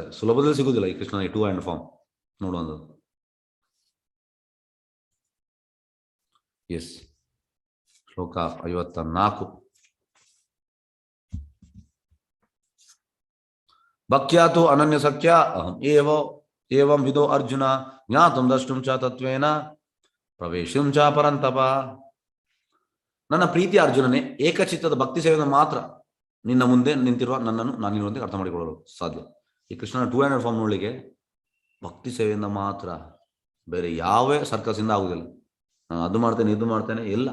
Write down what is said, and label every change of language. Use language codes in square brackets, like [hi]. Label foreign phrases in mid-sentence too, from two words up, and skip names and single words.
[kn] ಸುಲಭದಲ್ಲಿ ಸಿಗುವುದಿಲ್ಲ ಈ ಕೃಷ್ಣನ 2 [en] hand form [kn] ನೋಡುವಂಥದ್ದು. ಎಸ್. [sa] ಶ್ಲೋಕ 54. ಭಕ್ತ್ಯಾತು ಅನನ್ಯ ಸಖ್ಯ ಅಹಂ ಏವಂ ವಿದೋ ಅರ್ಜುನ ಜ್ಞಾತುಂ ದ್ರಷ್ಟುಂ ಚ ತತ್ವೇನ ಪ್ರವೇಶಂ ಚ ಪರಂತಪ. [kn] ನನ್ನ ಪ್ರೀತಿಯ ಅರ್ಜುನನೇ, ಏಕಚಿತ್ತದ ಭಕ್ತಿ ಸೇವೆಯನ್ನು ಮಾತ್ರ ನಿನ್ನ ಮುಂದೆ ನಿಂತಿರುವ ನನ್ನನ್ನು ನಾನು ನಿನ್ನೊಂದಿಗೆ ಅರ್ಥ ಮಾಡಿಕೊಳ್ಳಲು ಸಾಧ್ಯ. ಈ ಕೃಷ್ಣನ 2 [en] handed form [kn] ನೋಡಲಿಕ್ಕೆ ಭಕ್ತಿ ಸೇವೆಯಿಂದ ಮಾತ್ರ, ಬೇರೆ ಯಾವ ಸರ್ಕಸ್ ಇಂದ ಆಗುದಿಲ್ಲ. ನಾನು ಅದು ಮಾಡ್ತೇನೆ ಇದು ಮಾಡ್ತೇನೆ ಇಲ್ಲ.